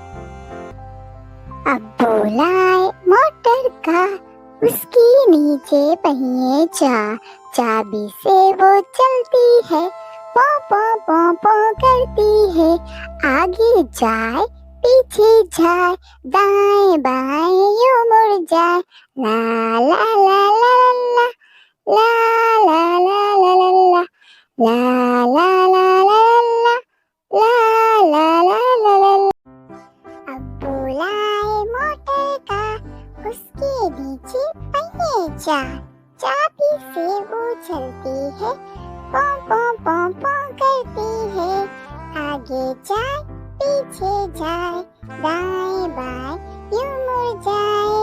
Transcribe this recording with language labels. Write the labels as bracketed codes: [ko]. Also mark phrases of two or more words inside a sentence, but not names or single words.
[hi] अब बुलाए [en] motor car, [hi] उसके नीचे पहिए चार, चाबी से वो चलती है, पौ पौ पौ पौ करती है। आगे जाए पीछे जाए, दाएं बाएं यूं मुड़ जाए। ला ला ला ला ला ला ला ला ला ला ला ला ला ला ला ला। अब बुलाए [en] motor car, [hi] उसके नीचे पहिए चार, चाबी से वो चलती है, पौ पौ पौ पौ करती है। आगे जाए पीछे जाए, दाएं बाएं यूं मुड़ जाए।